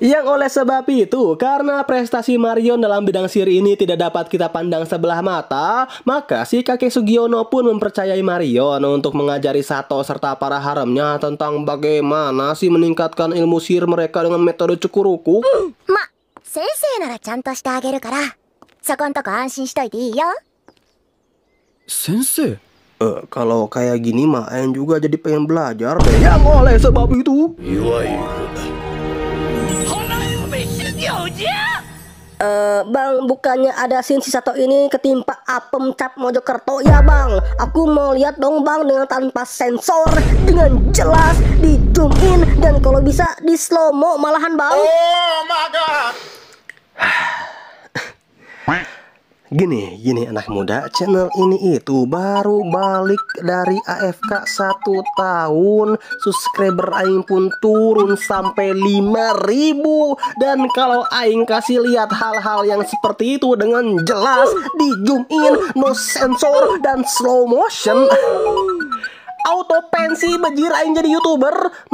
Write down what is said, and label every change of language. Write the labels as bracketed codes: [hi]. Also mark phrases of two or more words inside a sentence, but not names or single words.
[id] Yang oleh sebab itu, karena prestasi Marion dalam bidang sihir ini tidak dapat kita pandang sebelah mata, maka si kakek Sugiono pun mempercayai Marion untuk mengajari Sato serta para haremnya tentang bagaimana sih meningkatkan ilmu sihir mereka dengan metode cukuruku. [ja] 先生ならちゃんとしてあげるから、そこんとこ安心しといていいよ. Sensei? [id] Kalau kayak gini mah Ayan juga jadi pengen belajar deh. Yang oleh sebab itu Bang, bukannya ada scene si Sato ini ketimpa apem cap Mojokerto ya bang? Aku mau lihat dong bang, dengan tanpa sensor, dengan jelas, di [en] zoom in, [id] dan kalau bisa di [en] slow mo [id] malahan bang. [en] Oh my god. [id] Gini anak muda, channel ini itu baru balik dari AFK 1 tahun. Subscriber aing pun turun sampai 5.000. Dan kalau aing kasih lihat hal-hal yang seperti itu dengan jelas, di [en] zoom in, no sensor, [id] dan [en] slow motion, [id] auto pensi bejir aing jadi YouTuber.